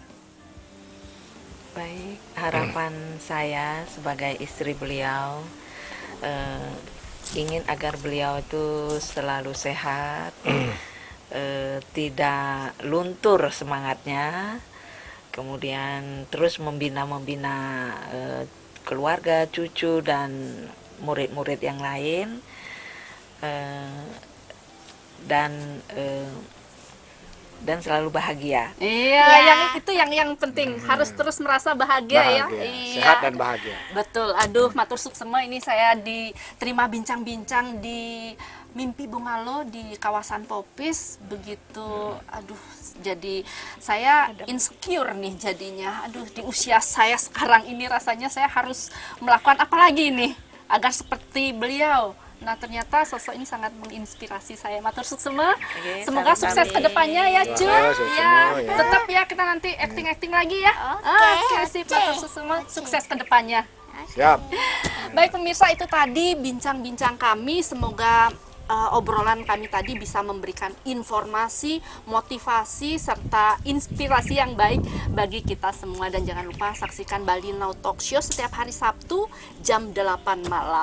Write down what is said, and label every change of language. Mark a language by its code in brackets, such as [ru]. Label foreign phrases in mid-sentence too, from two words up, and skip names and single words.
[id] Baik, harapan saya sebagai istri beliau ingin agar beliau itu selalu sehat, tidak luntur semangatnya, kemudian terus membina keluarga, cucu dan murid-murid yang lain, dan selalu bahagia. Iya, yang itu yang penting, harus terus merasa bahagia ya. Iya. Sehat dan bahagia. Betul. [ban] Aduh, matur suksema, [id] ini saya diterima bincang-bincang di Mimpi Bungalo di kawasan Popis begitu. Aduh, jadi saya insecure nih jadinya. Aduh, di usia saya sekarang ini rasanya saya harus melakukan apa lagi nih agar seperti beliau. Nah, ternyata sosok ini sangat menginspirasi saya. [ban] Matur suksema. [id] Semoga sukses ke depannya ya, Cut. Ya, tetap ya kita nanti acting-acting lagi ya. Oke, sip. [ban] Matur suksema, [id] sukses ke depannya. Siap. Baik pemirsa, itu tadi bincang-bincang kami. Semoga obrolan kami tadi bisa memberikan informasi, motivasi, serta inspirasi yang baik bagi kita semua. Dan jangan lupa saksikan Bali Now Talk Show setiap hari Sabtu jam 8 malam.